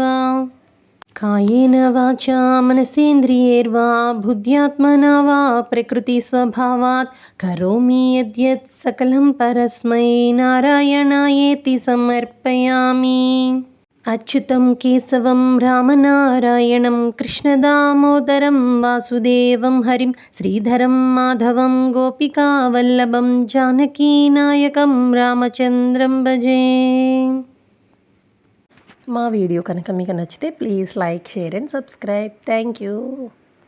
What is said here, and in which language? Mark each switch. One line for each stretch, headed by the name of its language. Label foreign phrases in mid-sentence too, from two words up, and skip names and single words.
Sanskrit: कायेन वाचा मनसेन्द्रियैर्वा बुद्ध्यात्मना वा प्रकृतिस्वभावात् करोमि यद्यत् सकलं परस्मै नारायणायेति समर्पयामि. अच्युतं केशवं रामनारायणं कृष्णदामोदरं वासुदेवं हरिं श्रीधरं माधवं गोपिकावल्लभं जानकीनायकं రామచంద్రం భజే.
Telugu: మా వీడియో కనుక మీకు నచ్చితే
English: please like, share and subscribe. thank you.